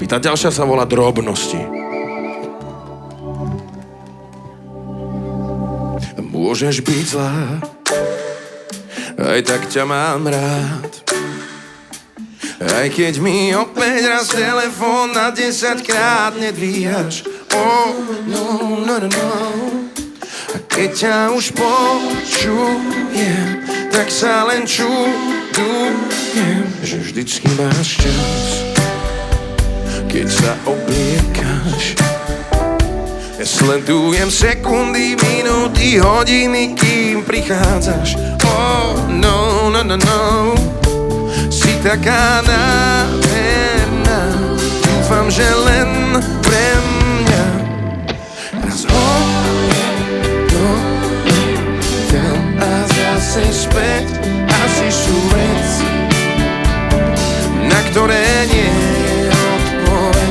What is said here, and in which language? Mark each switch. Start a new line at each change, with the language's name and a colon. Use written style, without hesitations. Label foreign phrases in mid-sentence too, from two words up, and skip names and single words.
Slovak: Tá ďalšia sa volá Drobnosti. Môžeš byť zlá, aj tak ťa mám rád. Aj keď mi opäť raz telefón na 10 krát nedvíhaš.
English: Oh, no, no, no, no.
Slovak: A keď ťa už počujem, tak sa len čudujem, že vždycky máš čas, keď sa obliekáš. Ja sledujem sekundy, minúty, hodiny, kým prichádzaš.
English: Oh, no, no, no, no.
Slovak: Si taká nádherná, dúfam, že len pre mňa. Raz tam a zase späť. Asi sú veci, na ktoré nie je odpoveď.